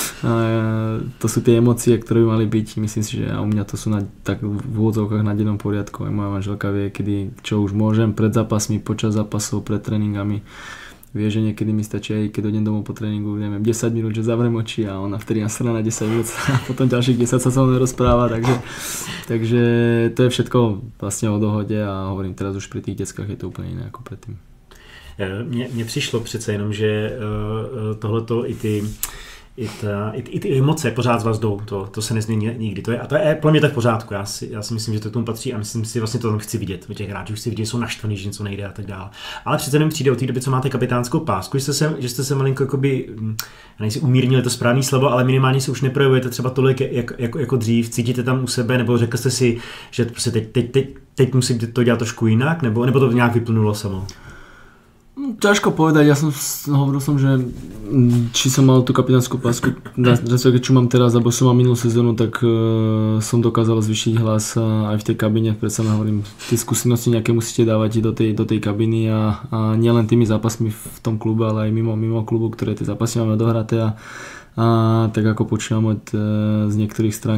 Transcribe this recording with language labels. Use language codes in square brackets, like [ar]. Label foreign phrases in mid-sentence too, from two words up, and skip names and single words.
[sk] to sú tie emócie, ktoré by mali byť, myslím si, že u mňa to sú tak v úvodzovkách na dennom poriadku, aj moja manželka vie, kedy, čo už môžem, pred zápasmi, počas zápasov, pred tréningami. Vie, že niekedy mi stačí aj keď dojdem domov po tréningu, neviem, 10 minút, že zavriem oči a ona vtedy nasrá na 10 minút a potom ďalších 10 sa mnou rozpráva, takže to je všetko vlastne o dohode a hovorím, teraz už pri tých deckách je to úplne iné ako predtým. [cs] Mně přišlo přece jenom, že tohleto i ty i ty emoce pořád z vás jdou, to se nezmění nikdy. To je pro mě tak v pořádku, já si myslím, že to k tomu patří a myslím si, vlastně to tam chci vidět. U těch hráčů chci vidět, jsou naštvaný, že něco nejde a tak dále. Ale přece jenom přijde od té doby, co máte kapitánskou pásku, že jste se malinko jakoby, já nejsi umírnili to správný slovo, ale minimálně se už neprojevujete třeba tolik jako dřív, cítíte tam u sebe, nebo řekl jste si, že prostě teď musím to dělat trošku jinak, nebo to nějak vyplnulo samo? [sk] Ťažko povedať, hovoril som, že či som mal tú kapitánsku pásku, čo mám teraz, alebo som mal minulú sezónu, tak som dokázal zvýšiť hlas aj v tej kabine, predsa hovorím, tie skúsenosti nejaké musíte dávať do tej kabiny a nielen tými zápasmi v tom klube, ale aj mimo klubu, ktoré tie zápasy máme odohraté a tak ako počúvam z niektorých strán,